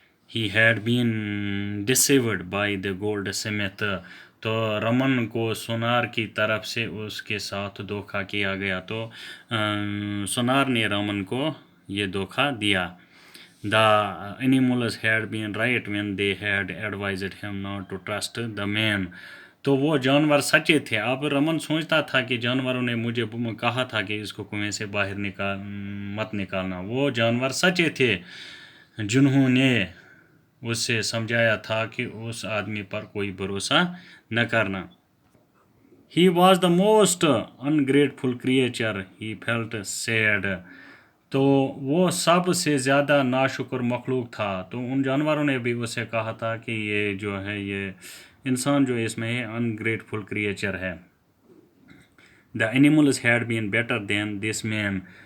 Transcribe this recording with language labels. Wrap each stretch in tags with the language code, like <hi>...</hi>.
<en>He had been deceived by the goldsmith.</en> <hi>तो रमन को सुनार की तरफ से उसके साथ धोखा किया गया. तो सुनार ने रमन को ये धोखा दिया.</hi> <en>The animals had been right when they had advised him not to trust the man.</en> <hi>तो वो जानवर सच्चे थे. अब रमन सोचता था कि जानवरों ने मुझे कहा था कि इसको कुएं से बाहर मत निकालना. वो जानवर सच्चे थे जिन्होंने उससे समझाया था कि उस आदमी पर कोई भरोसा न करना.</hi> <en>He was the most ungrateful creature. He felt sad.</en> <hi>तो वो सब से ज़्यादा नाशुक्र मखलूक था. तो उन जानवरों ने भी उसे कहा था कि ये जो है, ये इंसान जो इसमें है</hi> <en>ungrateful creature</en> <hi>है.</hi> <en>The animals had been better than this man.</en>